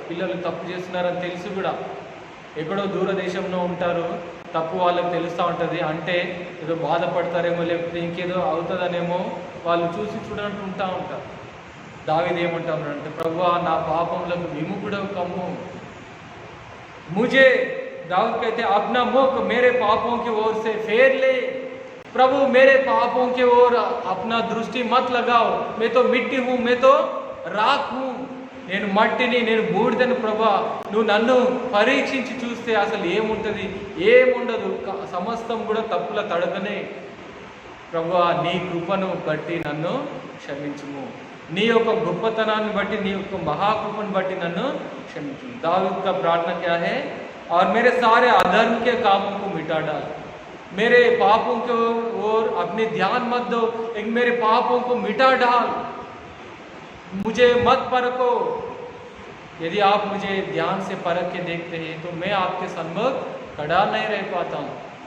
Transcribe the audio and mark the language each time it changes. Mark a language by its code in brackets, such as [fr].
[te] పిల్లలు తప్పు చేస్తున్నారని తెలిసి కూడా ఎక్కడో దూర దేశంలో ఉంటారు, తప్పు వాళ్ళకి తెలుస్తూ ఉంటుంది, అంటే ఏదో బాధపడతారేమో లేకపోతే ఇంకేదో అవుతుందనేమో వాళ్ళు చూసి చూడనట్టు ఉంటారు. దావీదు ఏమంటారంటే, ప్రభువా నా పాపములకు విముఖుడవు కమ్ము. [hi] मुझे दाऊद कहते अपना मुख मेरे पापों की ओर से फेर ले. प्रभु मेरे पापों की ओर अपना दृष्टि मत लगाओ, मैं तो मिट्टी हूँ, मैं तो राख हूँ, [te] నేను మట్టిని, నేను బూడిదను ప్రభా, నువ్వు నన్ను పరీక్షించి చూస్తే అసలు ఏముంటుంది, ఏముండదు, సమస్తం కూడా తప్పుల తడకనే. ప్రభువా నీ కృపను బట్టి నన్ను క్షమించుము, నీ యొక్క గొప్పతనాన్ని బట్టి, నీ యొక్క మహాకృపను బట్టి నన్ను క్షమించుము. [hi] दाऊद का प्रार्थना क्या है, और मेरे सारे अधर्म के कामों को मिटा डाल, मेरे पापों के ओर अपने ध्यान मत दो, लेकिन मेरे पापों को मिटा डाल, मुझे मत परखो. यदि आप मुझे ध्यान से परख के देखते हैं तो मैं आपके सम्मुख खड़ा नहीं रह पाता हूँ.